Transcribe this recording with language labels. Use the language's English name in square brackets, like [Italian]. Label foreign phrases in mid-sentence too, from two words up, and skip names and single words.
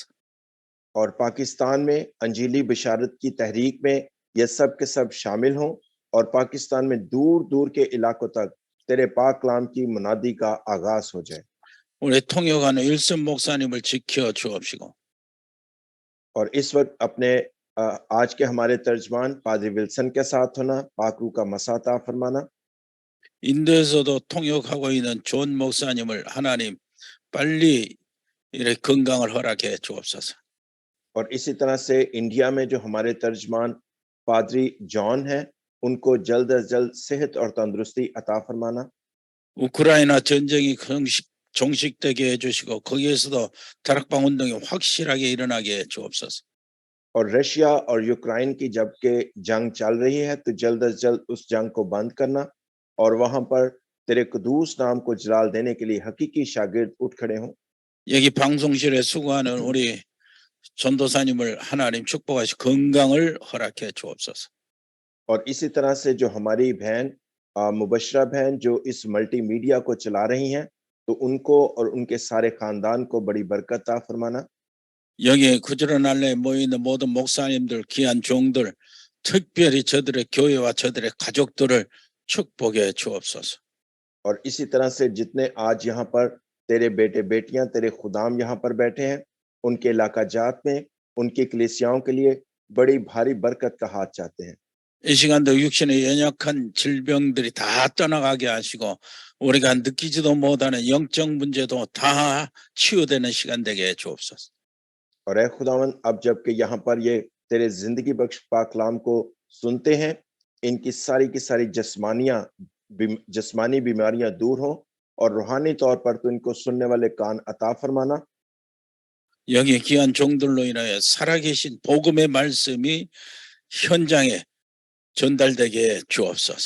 [Urdu] اور پاکستان میں انجیلی بشارت کی تحریک میں یہ سب کے سب شامل ہوں اور پاکستان میں دور دور کے علاقوں تک تیرے پاک کلام کی منادی کا آغاز ہو جائے. [Korean] 우리 통역하는 일선 목사님을 지켜 주옵시고, [Urdu] اور اس وقت اپنے آج کے ہمارے ترجمان پادری ولسن کے ساتھ ہونا، پاک روح کا مساتا فرمانا. [Korean] 인도에서도 통역하고 있는 존 목사님을 하나님 빨리 이렇게 건강을 허락해 주옵소서. [Urdu] اور اسی طرح سے انڈیا میں جو ہمارے ترجمان پادری جان ہے، ان کو جلد از جلد صحت اور تندرستی عطا فرمانا. [Korean] 우크라이나 전쟁이 종식되게 해주시고 거기에서도 다락방 운동이 확실하게 일어나게 해 주옵소서. [Urdu] اور رشیا اور یوکرین کی جبکہ جنگ چل رہی ہے، تو جلد از جلد اس جنگ کو بند کرنا اور وہاں پر تیرے قدوس نام کو جلال دینے کے لیے حقیقی شاگرد اٹھ کھڑے ہوں. [Korean] 여기 방송실에 수고하는 우리 전도사님을 하나님 축복하시 건강을 허락해 주옵소서. [Urdu] اور اسی طرح سے جو ہماری بہن مبشرہ بہن جو اس ملٹی میڈیا کو چلا رہی ہیں، تو ان کو اور ان کے سارے خاندان کو بڑی برکت عطا فرمانا. [Korean] 여기 구주란 날에 모이는 모든 목사님들, 귀한 종들, 특별히 저들의 교회와 저들의 가족들을 축복해 주옵소서. [Urdu] اور اسی طرح سے جتنے آج یہاں پر تیرے بیٹے بیٹیاں، تیرے خدام یہاں پر بیٹھے ہیں، ان کے علاقہ جات میں ان کی کلیسیاؤں کے لیے بڑی بھاری برکت کا ہاتھ چاہتے ہیں. [Korean] 이 시간도 육신의 연약한 질병들이 다 떠나가게 하시고 우리가 느끼지도 못하는 영적 문제도 다 치유되는 시간 되게 해 주옵소서. [Urdu] اور اے خداوند، اب جبکہ یہاں پر یہ تیرے زندگی بخش پاک کلام کو سنتے ہیں، ان کی ساری کی ساری جسمانی بیماریاں دور ہو اور روحانی طور پر تو ان کو سننے والے کان عطا فرمانا. [Korean] 여기 귀한 종들로 인하여 살아계신 복음의 말씀이 현장에 전달되게 주옵소서.